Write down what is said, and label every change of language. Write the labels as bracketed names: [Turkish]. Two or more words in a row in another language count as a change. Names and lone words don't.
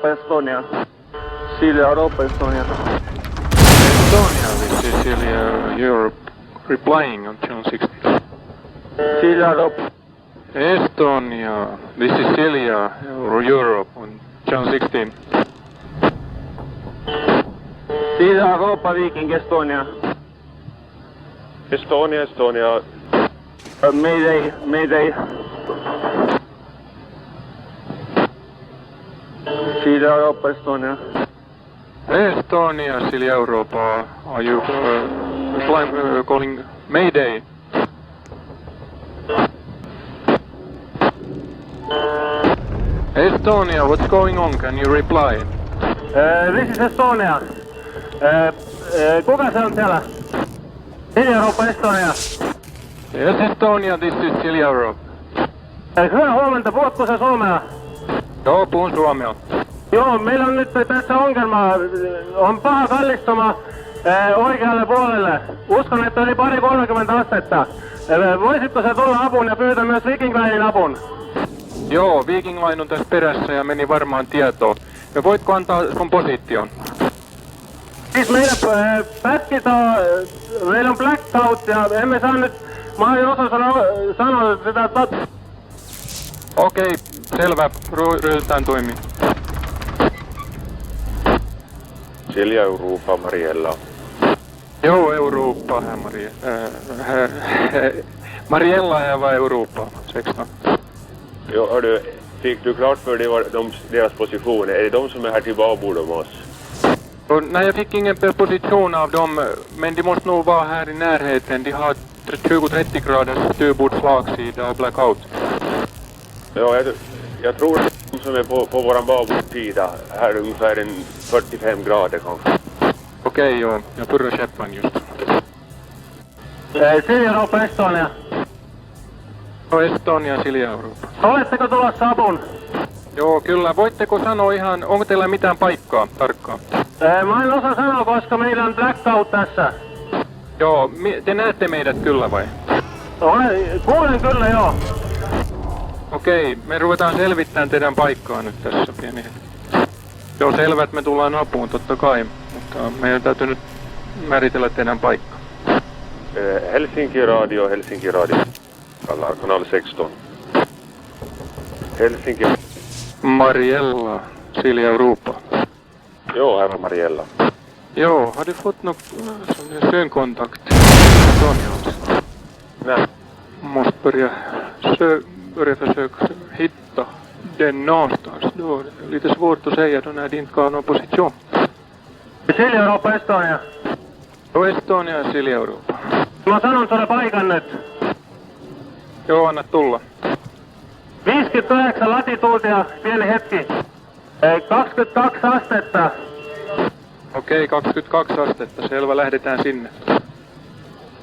[English] Estonia. Silja Europa, Estonia. Estonia, this is Silja Europe replying on Channel 16. Silja Europa. Estonia, this is Silja Europe on Channel 16. Silja Europa, Viking, Estonia. Estonia, Estonia. Mayday, Mayday. Silja Europa, Estonia. Estonia, Silja Europa, are you calling Mayday? Estonia, what's going on? Can you reply? This is Estonia. [Finnish] Kuka se on siellä? [English] Silja Europa, Estonia. Yes, Estonia, this is Silja Europe. [Finnish] Hyvää huomenta, puhutko sä suomea? Joo, puhun suomea. Joo, meillä on nyt tässä ongelma. On paha kallistuma oikealle puolelle. Uskon, että yli 30 astetta. Voisitko sä tulla apuun ja pyytää myös Viking Linein apun? Joo, Viking Line on tässä perässä ja meni varmaan tietoon. Ja voitko antaa sun position? Siis meillä meillä on blackout ja emme saa nyt, mä en osaa sanoa sitä Okei, selvä. Ryhdytään toimiin. [Swedish] Silja Europa, Mariella. Jo, Europa, Mariella här var Europa, 16. Ja, hördu, fick du klart för dig deras position? Är det de som är här till babord om oss? Nej, jag fick ingen position av dem, men de måste nog vara här i närheten. De har 20-30 graders styrbord slagsida och blackout. Ja, jag tror att de som är på våran babordsida här ungefär en 45 grader kanske. Okej, joo. Jag purrar käppan just. [Finnish] Silja Europa, Estonia. No, Estonia, Silja Europa. Oletteko tulossa apuun? Joo, kyllä. Voitteko sanoa ihan, onko teillä mitään paikkaa tarkkaan? Mä en osaa sanoa, koska meillä on blackout tässä. Joo, te näette meidät kyllä vai? Kuulen kyllä, joo. Okei, me ruvetaan selvittämään teidän paikkaa nyt tässä pieni hetki. Joo, selvä, että me tullaan apuun totta kai, mutta meidän täytyy nyt määritellä teidän paikkaa. [Swedish] Helsinki Radio, kanal 16. Helsinki. Mariella, Silja Europa. Jo, här var Mariella. Jo, har du fått någon synkontakt? Nej. Måste börja försöka hitta den någonstans. Då är det lite svårt att säga då när det inte har någon position. [Finnish] Silja Europa, Estonia. Jo, Estonia ja Silja Europa. Mä sanon sulle paikan nyt. Joo, anna tulla. 59 latituutia, pieni hetki. 22 astetta. Okei, 22 astetta. Selvä, lähdetään sinne.